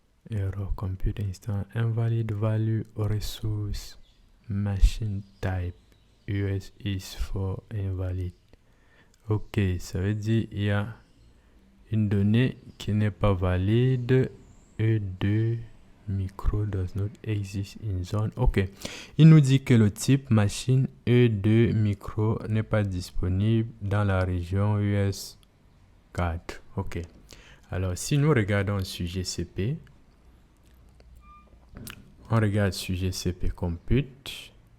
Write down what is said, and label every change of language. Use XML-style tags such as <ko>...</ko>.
<en>Error, compute instance, invalid value resource, machine type, US is for invalid.</en> <fr>OK, ça veut dire il y a une donnée qui n'est pas valide.</fr> <en>E2 micro does not exist in zone.</en> <fr>OK, il nous dit que le type machine E2 micro n'est pas disponible dans la région US 4. OK, alors si nous regardons sur GCP, on regarde sur GCP Compute.</fr>